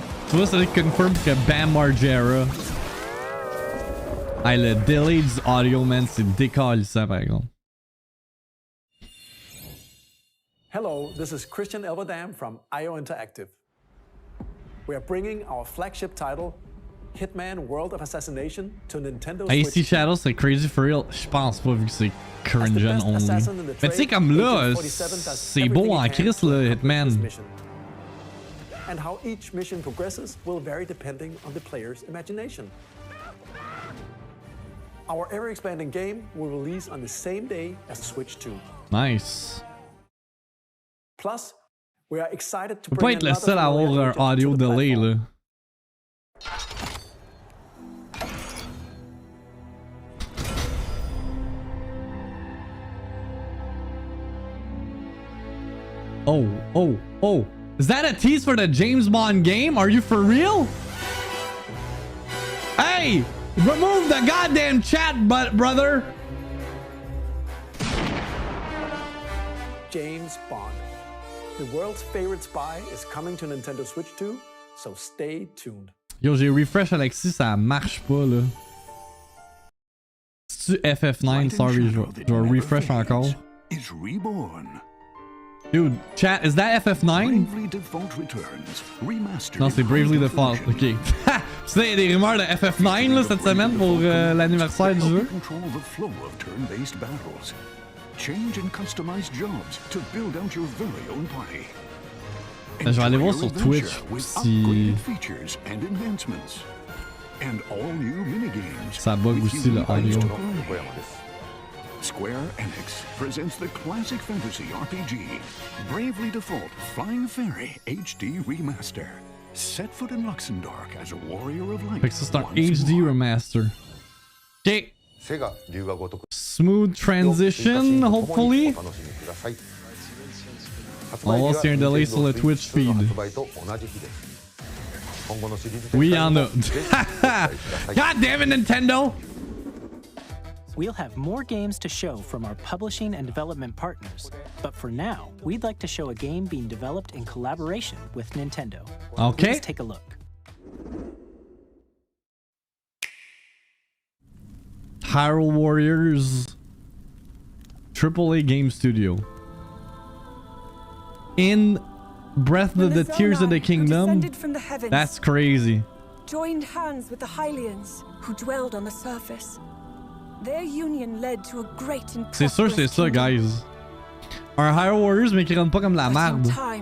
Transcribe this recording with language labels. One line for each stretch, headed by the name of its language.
French: Tu vois, ça confirme que Bam Margera. Hey, le delay du audio, man, c'est décalissant, par exemple.
English: Hello, this is Christian Elverdam from IO Interactive. We are bringing our flagship title, Hitman World of Assassination, to Nintendo Switch.
French: AC Shadow, c'est crazy
English: for real.
French: Je pense pas, vu que c'est current gen only. Mais tu sais, comme là, c'est beau en Christ, là, Hitman.
English: And how each mission progresses will vary depending on the player's imagination. Our ever-expanding game will release on the same day as Switch 2. Nice. Plus, we are excited to
French: On peut pas être le seul à avoir un audio delay, là. Oh.
English: Is that a tease for the James Bond game? Are you for real? Hey! Remove the goddamn chat, brother! James Bond. The world's favorite spy is coming to Nintendo Switch 2, so stay tuned.
French: Yo, j'ai refresh Alexis, ça marche pas là. C'est-tu FF9? Sorry, je vais refresh encore.
English: Is reborn. Dude, chat, is that FF9? Bravely Default returns, remastered.
French: Non, c'est Bravely Default. Ok. Tu sais, il y a des rumeurs de FF9 là, cette semaine pour l'anniversaire du jeu.
English: Control the flow of turn-based battles. Change and customize jobs to build out your very own party.
French: Je vais aller voir sur Twitch si ça bug aussi le audio.
English: Square Enix presents the classic fantasy RPG, Bravely Default Flying Fairy HD Remaster. Set foot in Luxembourg as a warrior of light.
French: Fait que ça c'est un HD remaster. Ok.
English: Smooth transition, hopefully.
French: On va voir s'il y a un delay sur le Twitch feed. Oui, il y en a.
English: God damn it, Nintendo! We'll have more games to show from our publishing and development partners, but for now, we'd like to show a game being developed in collaboration with Nintendo. Okay. Please take a look. Hyrule Warriors AAA Game Studio. In Breath of the Tears of the Kingdom. That's crazy. Joined hands with the Hylians, who dwelled on the surface. Their union led to a great and
French: C'est sûr, c'est ça, guys. Un Hyrule Warriors, mais qui rentre pas comme la merde.